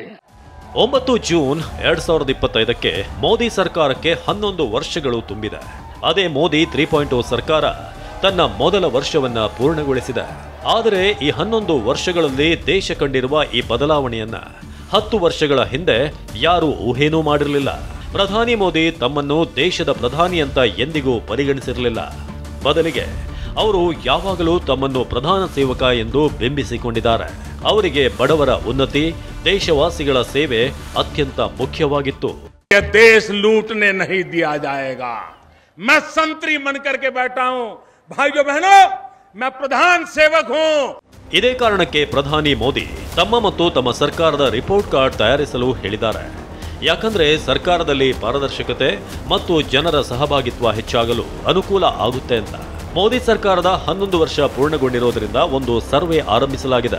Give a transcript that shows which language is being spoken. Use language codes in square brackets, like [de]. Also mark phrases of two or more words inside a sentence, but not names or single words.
[kn] 9 ಜೂನ್ 2025ಕ್ಕೆ ಮೋದಿ ಸರ್ಕಾರಕ್ಕೆ 11 ವರ್ಷಗಳು ತುಂಬಿದೆ. ಅದೇ ಮೋದಿ 3.0 ಸರ್ಕಾರ ತನ್ನ ಮೊದಲ ವರ್ಷವನ್ನ ಪೂರ್ಣಗೊಳಿಸಿದೆ. ಆದರೆ ಈ 11 ವರ್ಷಗಳಲ್ಲಿ ದೇಶ ಕಂಡಿರುವ ಈ ಬದಲಾವಣೆಯನ್ನ 10 ವರ್ಷಗಳ ಹಿಂದೆ ಯಾರೂ ಊಹೆನೂ ಮಾಡಿರಲಿಲ್ಲ. ಪ್ರಧಾನಿ ಮೋದಿ ತಮ್ಮನ್ನು ದೇಶದ ಪ್ರಧಾನಿ ಅಂತ ಎಂದಿಗೂ ಪರಿಗಣಿಸಿರಲಿಲ್ಲ. ಬದಲಿಗೆ ಅವರು ಯಾವಾಗಲೂ ತಮ್ಮನ್ನು ಪ್ರಧಾನ ಸೇವಕ ಎಂದು ಬಿಂಬಿಸಿಕೊಂಡಿದ್ದಾರೆ. ಅವರಿಗೆ ಬಡವರ ಉನ್ನತಿ, ದೇಶವಾಸಿಗಳ ಸೇವೆ ಅತ್ಯಂತ ಮುಖ್ಯವಾಗಿತ್ತು. [hi] देश लूटने नहीं दिया जाएगा. मैं संतरी बनकर के बैठा हूं. भाइयों बहनों, मैं प्रधान सेवक हूं. [kn] ಇದೇ ಕಾರಣಕ್ಕೆ ಪ್ರಧಾನಿ ಮೋದಿ ತಮ್ಮ ಮತ್ತು ತಮ್ಮ ಸರ್ಕಾರದ [en] report card [kn] ತಯಾರಿಸಲು ಹೇಳಿದ್ದಾರೆ. ಯಾಕಂದ್ರೆ ಸರ್ಕಾರದಲ್ಲಿ ಪಾರದರ್ಶಕತೆ ಮತ್ತು ಜನರ ಸಹಭಾಗಿತ್ವ ಹೆಚ್ಚಾಗಲು ಅನುಕೂಲ ಆಗುತ್ತೆ ಅಂತ. ಮೋದಿ ಸರ್ಕಾರದ 11 ವರ್ಷ ಪೂರ್ಣಗೊಂಡಿರೋದ್ರಿಂದ ಒಂದು ಸರ್ವೆ ಆರಂಭಿಸಲಾಗಿದೆ.